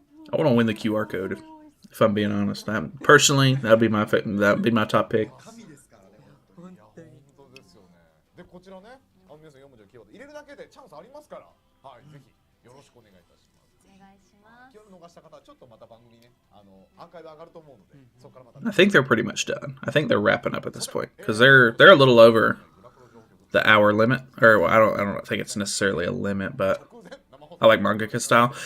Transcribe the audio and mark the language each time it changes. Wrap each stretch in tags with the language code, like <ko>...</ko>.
<en>I want to win the QR code if I'm being honest. Personally, that'd be my top pick.</en> <ja>本当ですよね。でこちらね、皆さん4文字のキーワード入れるだけでチャンスありますから、はい、ぜひよろしくお願いいたします。お願いします。今日逃した方はちょっとまた番組ね、アーカイブ上がると思うので、そこからまた。</ja> <en>I think they're pretty much done. I think they're wrapping up at this point because they're a little over the hour limit, or I don't think it's necessarily a limit, but I like mangaka style.</en>